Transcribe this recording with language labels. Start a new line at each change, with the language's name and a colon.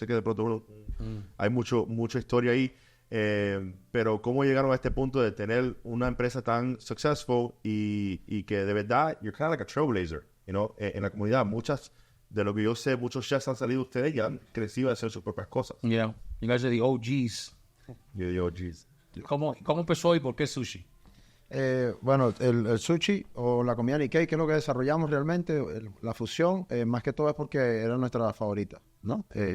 Spanish: Yo sé que de pronto hay mucha historia ahí, pero cómo llegaron a este punto de tener una empresa tan successful y que de verdad,
English: you're kind of like a trailblazer, you know,
Spanish: en la comunidad. Muchas de lo que yo sé, muchos chefs han salido de ustedes y han crecido a hacer sus propias cosas.
English: Yeah, you guys are the OGs. You're the OGs.
Spanish: ¿Cómo empezó y por qué sushi? Bueno, el sushi o la comida Nikkei, que es lo que desarrollamos realmente, la fusión, más que todo es porque era nuestra favorita, ¿no?